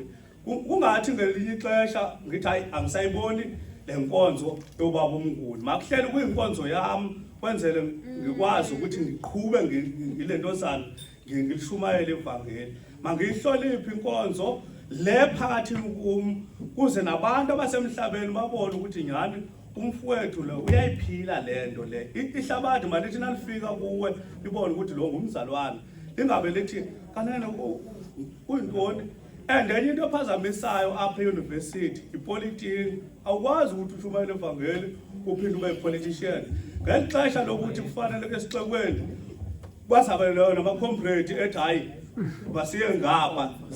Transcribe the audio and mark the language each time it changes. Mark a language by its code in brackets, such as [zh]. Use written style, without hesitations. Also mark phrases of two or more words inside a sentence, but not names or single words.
[zu] kungathi ngelinye ixesha ngithi hayi angisayiboni le nkonzo yobaba uMnguni makuhleli kuyinkonzo yami kwenzele ngikwazi ukuthi ngiqhube ngilentozana ngilishumayele ivangeli mangiyihloniphe inkonzo le phakathi kum kuze nabantu abasemhlabeni babone ukuthi nyani umfowethu lo uyayiphila lento le ihlabathi malithi nalifika kuwe libone ukuthi lo ngumzalwane lingabe lithi kanene uyintoni. [xh] And enye into ephazamisayo apha euniversity ipolitiki awukwazi ukuthi ushumayele evangeli uphinde ube yipolitician ngeli xesha lokuthi kufanele ke sixekweni bazabe nama-comrade ethi hayi basiye ngapha